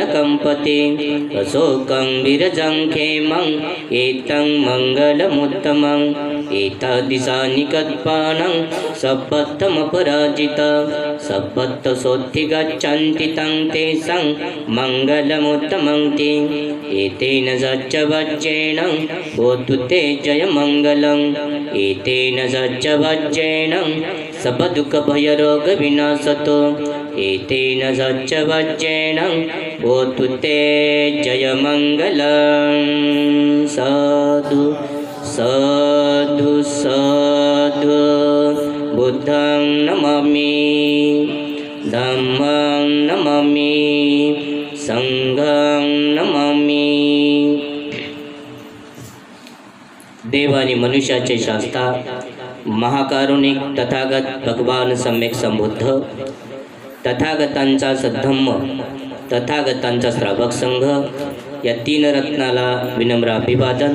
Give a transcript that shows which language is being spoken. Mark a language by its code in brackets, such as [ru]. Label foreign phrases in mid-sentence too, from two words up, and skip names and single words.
[pi] कम्पति अशोकं विरजं क्षेमं एतं मङ्गलमुत्तमं एतादृशानि कल्पानं सपत्तमपराजित सपत्तसोत्थि गच्छन्ति तं तेषां मङ्गलमुत्तमं एतेन सच्चवज्रेण होतु ते जयमङ्गलम् एतेन सच्चवज्रेण सर्वदुःखभयरोगविनाशतो एतेन सच्चवज्रेण होतु ते जयमङ्गलम् साधु साधु साधु बुद्धं नमामि धम्मं नमामि संघं नमामि। [mr] देव आणि मनुष्याचे शास्ता महाकारुणिक तथागत भगवान सम्यक संबुद्ध तथागतांचा सद्धम्म तथागतांचा श्रावक संघ या 3 रत्नाला विनम्र अभिवादन.